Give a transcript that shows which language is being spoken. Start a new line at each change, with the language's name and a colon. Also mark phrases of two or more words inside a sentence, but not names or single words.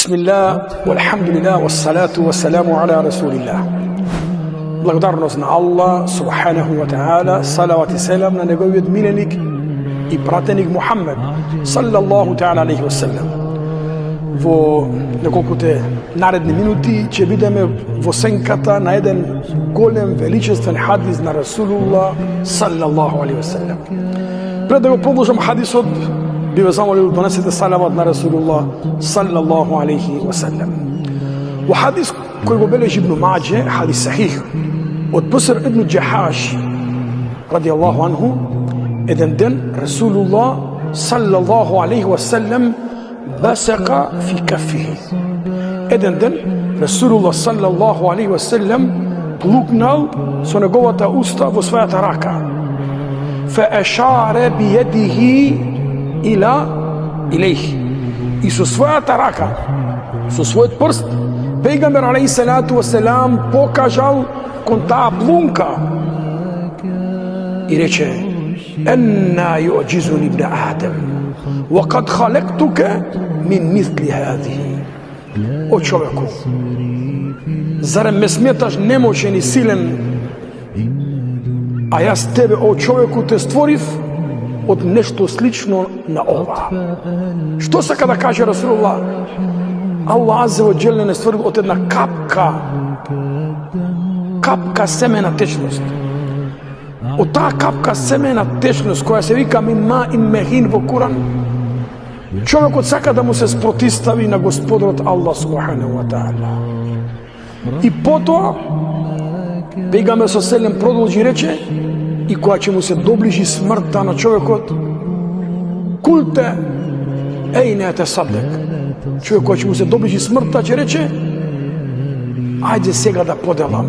Arabic: بسم الله والحمد لله والصلاة والسلام على رسول الله.
Macedonian: Благодарност на
Arabic: الله سبحانه وتعالى,
Macedonian: салават и селам на неговиот миленик и пратеник Мухаммед
Arabic: صلى الله تعالى عليه وسلم.
Macedonian: Во неколкуте наредни минути ќе бидеме во сенката на еден голем величествен хадис на Расулуллах
Arabic: صلى الله عليه وسلم.
Macedonian: Пред да го продолжам хадисот, би ве замолил да донесете салават на Расулуллах
Arabic: صلى الله عليه وسلم.
Macedonian: Во хадис кој го бележи Ибн Маџе,
Arabic: حديث صحيح,
Macedonian: од Буср ибн Џахаш
Arabic: رضي الله عنه,
Macedonian: еден ден Расулуллах
Arabic: صلى الله عليه وسلم بصق في كفه.
Macedonian: Еден ден Расулуллах
Arabic: صلى الله عليه وسلم
Macedonian: плукнал со неговата уста во својата рака.
Arabic: فأشار بيده إليه
Macedonian: и со својата рака, со својот прст, пејгамбер
Arabic: عليه الصلاة والسلام
Macedonian: покажал кон таа плунка и рече:
Arabic: "أنى تعجزني ابن آدم وقد خلقتك من مثل هذه."
Macedonian: О човеку, зарем ме сметаш немочен и силен, а јас тебе, о човеку, те створив од нешто слично на ова. Што сака да каже Расулуллах?
Arabic: الله عز وجل
Macedonian: не створил од една капка семена течност. Од таа капка семена течност која се вика
Arabic: من ماء مهين
Macedonian: во Куран, човекот сака да му се спротистави на Господарот
Arabic: الله سبحانه وتعالى.
Macedonian: И потоа пејгамбер со селем продолжи рече, и кога ќе му се доближи смртта на човекот,
Arabic: قلت أنى تصدق.
Macedonian: Човек кога ќе му се доближи смртта ќе рече: ајде сега да поделам.